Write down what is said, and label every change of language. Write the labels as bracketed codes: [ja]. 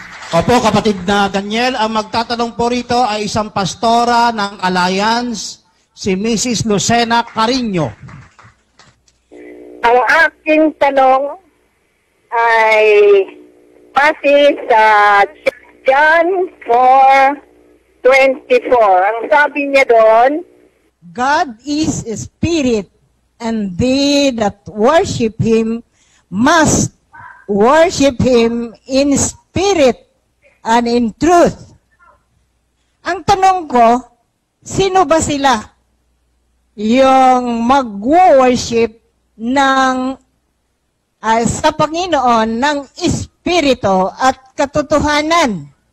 [tl] Opo, kapatid na Daniel, ang magtatanong po rito ay isang pastora ng Alliance, si Mrs. Lucena Carino. Ang aking tanong ay base sa John 4:24. Ang sabi niya doon, [en] God is a spirit, and they that worship Him must worship Him in spirit and in truth. [tl] Ang tanong ko, sino ba sila? Yung mag-worship ng sa Panginoon ng espiritu at katotohanan.